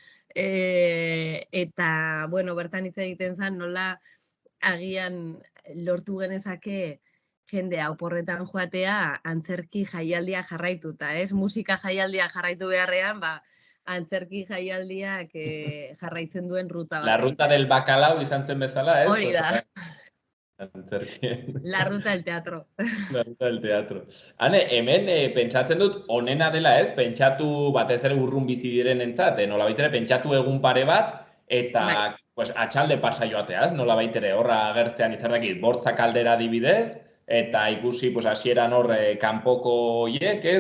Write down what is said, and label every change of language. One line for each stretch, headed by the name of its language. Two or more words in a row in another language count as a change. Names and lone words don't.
Basque: Eta, bertan hitz egiten zen, nola agian lortu genezake jendea oporretan joatea antzerki jaialdia jarraituta, ez? Musika jaialdia jarraitu beharrean, antzerki jaialdiak jarraitzen duen ruta bat.
Spanish: La ruta del bacalao
Basque: izan zen bezala, ez? Hori da. Antzerkien.
Spanish: La ruta del teatro. La ruta del teatro.
Basque: Hane, hemen pentsatzen dut onena dela, ez? Pentsatu batez ere urrun bizi direnentzat, nolabait ere pentsatu egun pare bat, eta atxalde pasa joatea, ez? Nolabait ere horra agertzean izardakit, bortzak aldera adibidez, eta ikusi hasieran hor kanpoko hiek, ez?